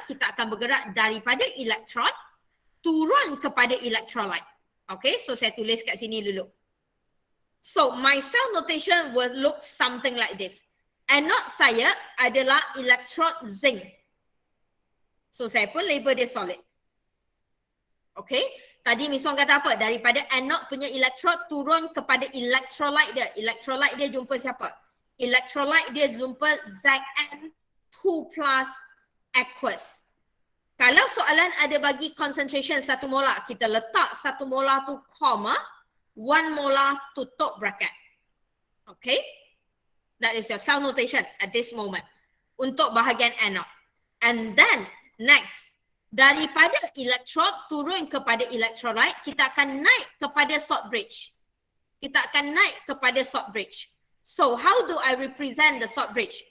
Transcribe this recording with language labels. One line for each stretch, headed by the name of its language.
Malay: Kita akan bergerak daripada electrode turun kepada electrolyte. Okay, so saya tulis kat sini dulu.
English: So my cell notation will look something like this.
Malay: Anode saya adalah electrode zinc. So saya pun label dia solid. Okay. Tadi Miss Wong kata apa? Daripada anode punya electrode turun kepada electrolyte dia. Electrolyte dia jumpa siapa? Electrolyte dia jumpa Zn2+ aqueous. Kalau soalan ada bagi concentration 1 molar, kita letak 1 molar tu comma, 1 molar tutup bracket.
English: Okay, that is your cell notation at this moment
Malay: untuk bahagian anode.
English: And then next,
Malay: daripada electrode turun kepada electrolyte, kita akan naik kepada salt bridge. Kita akan naik kepada salt bridge.
English: So how do I represent the salt bridge?